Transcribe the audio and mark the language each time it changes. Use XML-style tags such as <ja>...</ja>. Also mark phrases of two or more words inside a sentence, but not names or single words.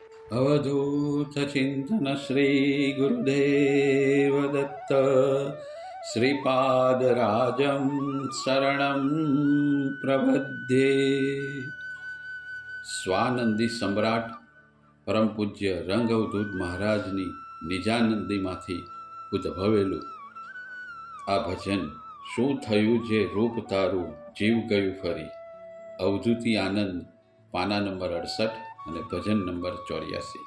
<sa>अवधूत चिंतन श्री गुरुदेव दत्त श्रीपादराजं शरणं प्रपद्ये।</sa> <gu>સ્વાનંદી સમ્રાટ પરમ પૂજ્ય રંગ અવધૂત મહારાજની નિજાનંદીમાંથી ઉદ્ભવેલું આ ભજન, શું થયું જે રૂપ તારું જીવ ગયું ફરી, અવધૂતી આનંદ, પાના નંબર 68 અને ભજન નંબર 84।</gu>